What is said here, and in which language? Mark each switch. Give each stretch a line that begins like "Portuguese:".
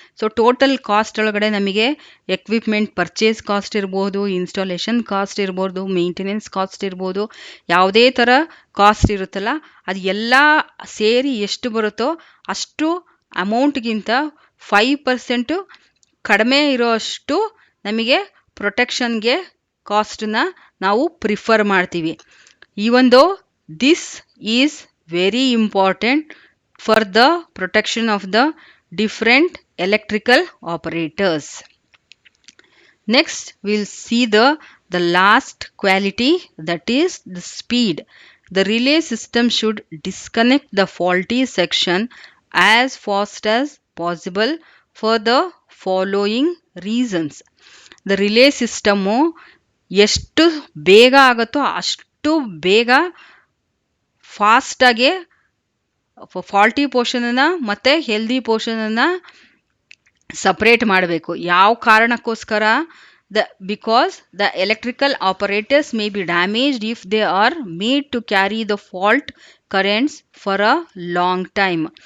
Kannada: So total cost ಒಳಗಡೆ ನಮಗೆ equipment purchase cost ಇರ್ಬೋದು, ಇನ್ಸ್ಟಾಲೇಷನ್ ಕಾಸ್ಟ್ ಇರ್ಬೋದು, ಮೇಂಟೆನೆನ್ಸ್ ಕಾಸ್ಟ್ ಇರ್ಬೋದು, ಯಾವುದೇ ಥರ ಕಾಸ್ಟ್ ಇರುತ್ತಲ್ಲ ಅದು ಎಲ್ಲ ಸೇರಿ ಎಷ್ಟು ಬರುತ್ತೋ ಅಷ್ಟು ಅಮೌಂಟ್ಗಿಂತ 5% ಕಡಿಮೆ ಇರೋಷ್ಟು ನಮಗೆ ಪ್ರೊಟೆಕ್ಷನ್ಗೆ ಕಾಸ್ಟನ್ನ ನಾವು ಪ್ರಿಫರ್ ಮಾಡ್ತೀವಿ.
English: Even though this is very important for the protection of the different electrical operators. Next, we'll see the last quality, that is the speed. The relay system should disconnect the faulty section as fast as possible for the following reasons. The relay system
Kannada: ಎಷ್ಟು ಬೇಗ ಆಗುತ್ತೋ ಅಷ್ಟು ಬೇಗ ಫಾಸ್ಟಾಗಿ faulty ಪೋರ್ಷನನ್ನು ಮತ್ತು healthy ಪೋರ್ಷನನ್ನು separate ಮಾಡಬೇಕು. ಯಾವ ಕಾರಣಕ್ಕೋಸ್ಕರ?
English: Because the electrical operators may be damaged if they are made to carry the fault currents for a long time.